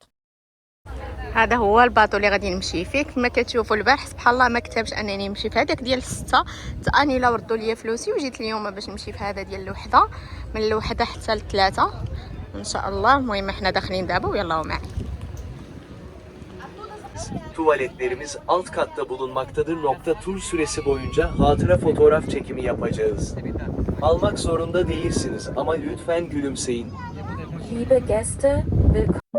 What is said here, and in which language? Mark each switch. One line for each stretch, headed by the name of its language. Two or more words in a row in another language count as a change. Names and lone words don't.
Arabic: هذا هو الباطو اللي غادي نمشي فيه. كما كتشوفوا البارح سبحان الله ما كتبش انني نمشي في هذاك ديال 6، تاني لا ردوا لي فلوسي وجيت اليوم باش نمشي في هذا ديال الوحده، من الوحده حتى ل3 ان شاء الله. المهم احنا داخلين دابا ويلا معنا.
Turkish: Tuvaletlerimiz alt katta bulunmaktadır. Tur süresi boyunca hatıra fotoğraf çekimi yapacağız. Almak zorunda değilsiniz ama lütfen gülümseyin.
German: Liebe Gäste, willkommen.